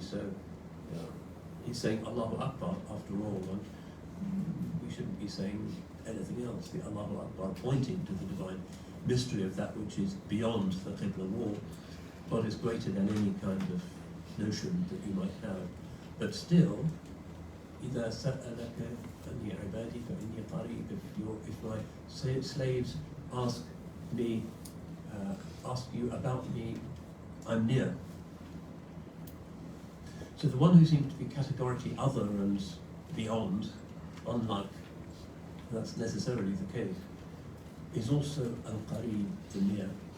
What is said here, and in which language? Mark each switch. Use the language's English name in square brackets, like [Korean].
[English] So he's saying Allahu Akbar after all, and we shouldn't be saying anything else. The Allahu Akbar pointing to the divine mystery of that which is beyond the Qibla wall, but is greater than any kind of notion that you might have. But still, [Arabic] إِذَا سَأَلَكَ أَنِّي عِبَادِي فَإِنِّي قَرِيبٌ. [English] If my slaves ask you about me, I'm near. So the one who seems to be categorically other and beyond, unlike that's necessarily the case, is also al-Qareeb, the near.